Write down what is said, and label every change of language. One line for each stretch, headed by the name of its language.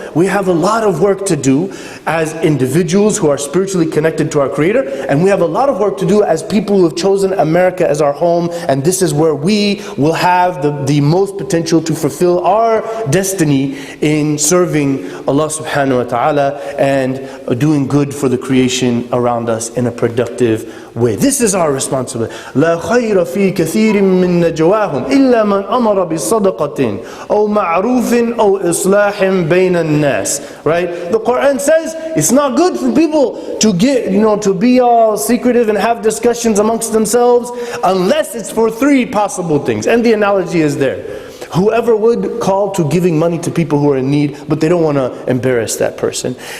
English: We have a lot of work to do as individuals who are spiritually connected to our Creator, and we have a lot of work to do as people who have chosen America as our home, and this is where we will have the most potential to fulfill our destiny in serving Allah subhanahu wa ta'ala and doing good for the creation around us in a productive way. This is our responsibility.
Arabic: لا خير في كثير من نجواهم إلا من أمر بصدقة أو معروف أو إصلاح بين الناس.
English: Right? The Quran says it's not good for people to get, to be all secretive and have discussions amongst themselves unless it's for 3 possible things. And the analogy is there. Whoever would call to giving money to people who are in need, but they don't want to embarrass that person.